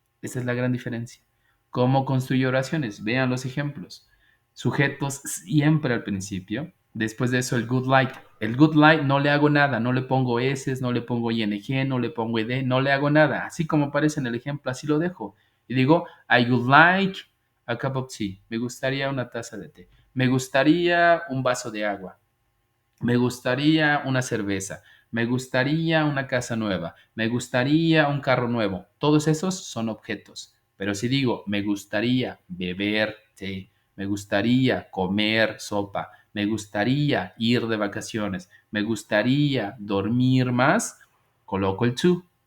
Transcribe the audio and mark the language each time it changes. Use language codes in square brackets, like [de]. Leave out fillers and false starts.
[es] Esa es la gran diferencia. ¿Cómo construyo oraciones? Vean los ejemplos. Sujetos siempre al principio. Después de eso el good like. El good like no le hago nada, no le pongo S, no le pongo ing, no le pongo ed, no le hago nada. Así como aparece en el ejemplo, así lo dejo. Y digo, [en] I would like a cup of tea. [es] Me gustaría una taza de té. Me gustaría un vaso de agua. Me gustaría una cerveza. Me gustaría una casa nueva. Me gustaría un carro nuevo. Todos esos son objetos. Pero si digo, me gustaría beber té, me gustaría comer sopa, me gustaría ir de vacaciones, me gustaría dormir más, coloco el to.